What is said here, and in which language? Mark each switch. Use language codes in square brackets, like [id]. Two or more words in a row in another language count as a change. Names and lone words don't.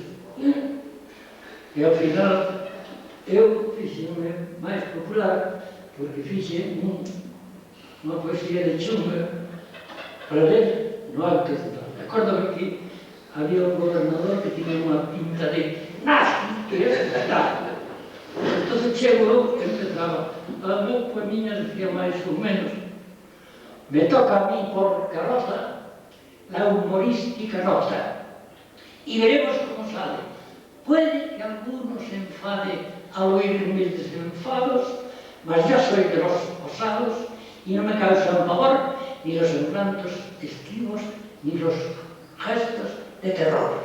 [gl] E ao final, eu fixenme máis popular, porque fixe unha poesía de chunga para ler no Alto Central. Acórdame que había un gobernador que tiña unha pinta de nazi, que era. Entón chego eu, empezaba, a meu poemiña decía máis ou menos, [es] me toca a mí por carroza la humorística nota, y veremos cómo sale. Puede que alguno se enfade al oír mis desenfados, mas yo soy de los osados y no me causan pavor ni los semblantes esquivos ni los gestos de terror.